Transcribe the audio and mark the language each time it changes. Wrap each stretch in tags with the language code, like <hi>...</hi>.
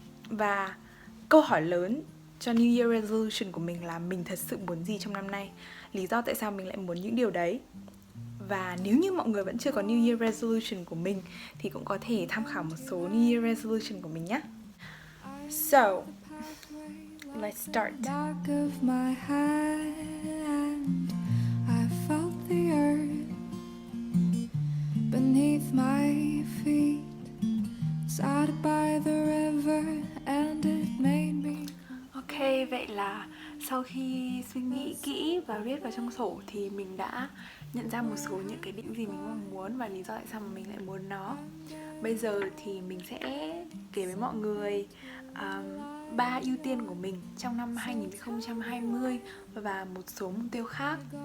<vi>Và câu hỏi lớn cho New Year Resolution của mình là mình thật sự muốn gì trong năm nay, lý do tại sao mình lại muốn những điều đấy. Và nếu như mọi người vẫn chưa có New Year Resolution của mình thì cũng có thể tham khảo một số New Year Resolution của mình nhé.</vi> <en>So, let's start. Back of my hand, I felt the earth beneath my feet, sat by the river and it made me.</en> <vi>Ok, vậy là sau khi suy nghĩ kỹ và viết vào trong sổ thì mình đã nhận ra một số những cái định gì mình mong muốn và lý do tại sao mà mình lại muốn nó. Bây giờ thì mình sẽ kể với mọi người 3 ưu tiên của mình trong năm 2020 và một số mục tiêu khác.</vi>